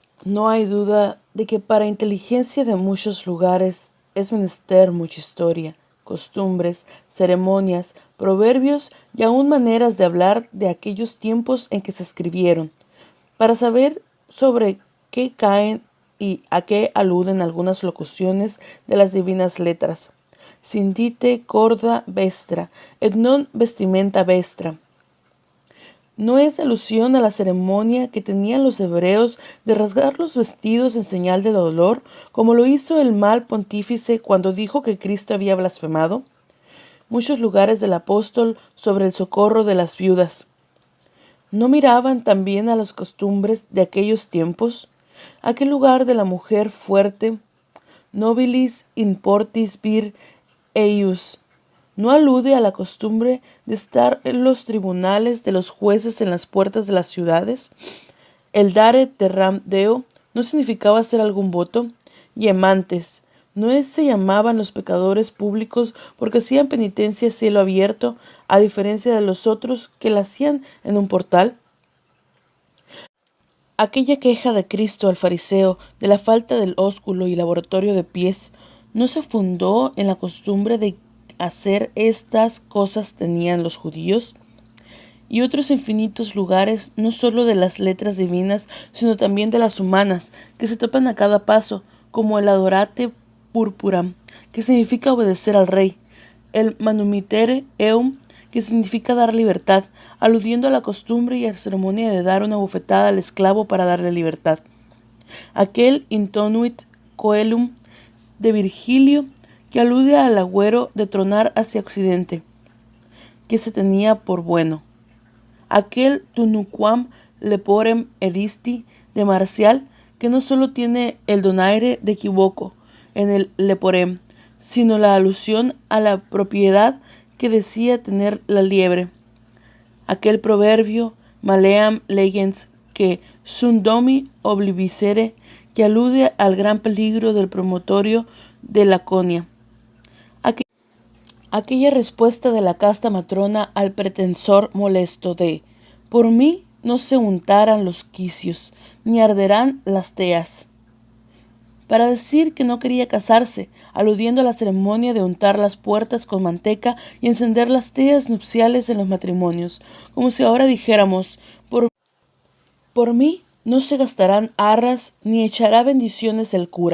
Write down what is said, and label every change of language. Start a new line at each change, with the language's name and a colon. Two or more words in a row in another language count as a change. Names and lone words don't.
Spanish: No hay duda de que para inteligencia de muchos lugares es menester mucha historia, costumbres, ceremonias, proverbios y aun maneras de hablar de aquellos tiempos en que se escribieron, para saber sobre qué caen y a qué aluden algunas locuciones de las divinas letras.
Latin: Sindite corda vestra, et non vestimenta vestra.
Spanish: No es alusión a la ceremonia que tenían los hebreos de rasgar los vestidos en señal de dolor, como lo hizo el mal pontífice cuando dijo que Cristo había blasfemado. Muchos lugares del apóstol sobre el socorro de las viudas. ¿No miraban también a las costumbres de aquellos tiempos? Aquel lugar de la mujer fuerte,
Latin: nobilis in portis vir eius,
Spanish: ¿no alude a la costumbre de estar en los tribunales de los jueces en las puertas de las ciudades? El
Latin: dare terram deo
Spanish: no significaba hacer algún voto, y emantes, ¿no se llamaban los pecadores públicos porque hacían penitencia a cielo abierto, a diferencia de los otros que la hacían en un portal? Aquella queja de Cristo al fariseo de la falta del ósculo y laboratorio de pies no se fundó en la costumbre de hacer estas cosas tenían los judíos y otros infinitos lugares, no sólo de las letras divinas, sino también de las humanas, que se topan a cada paso, como el
Latin: adorate púrpura,
Spanish: que significa obedecer al rey, el
Latin: manumitere eum,
Spanish: que significa dar libertad, aludiendo a la costumbre y a la ceremonia de dar una bofetada al esclavo para darle libertad. Aquel
Latin: intonuit coelum
Spanish: de Virgilio, que alude al agüero de tronar hacia occidente, que se tenía por bueno. Aquel
Latin: tunuquam leporem edisti
Spanish: de Marcial, que no solo tiene el donaire de equivoco en el leporem, sino la alusión a la propiedad que decía tener la liebre. Aquel proverbio
Latin: maleam legens que sunt domi oblivisere,
Spanish: que alude al gran peligro del promontorio de Laconia. Aquella respuesta de la casta matrona al pretensor molesto de «Por mí no se untarán los quicios, ni arderán las teas», para decir que no quería casarse, aludiendo a la ceremonia de untar las puertas con manteca y encender las teas nupciales en los matrimonios, como si ahora dijéramos por mí no se gastarán arras ni echará bendiciones el cura.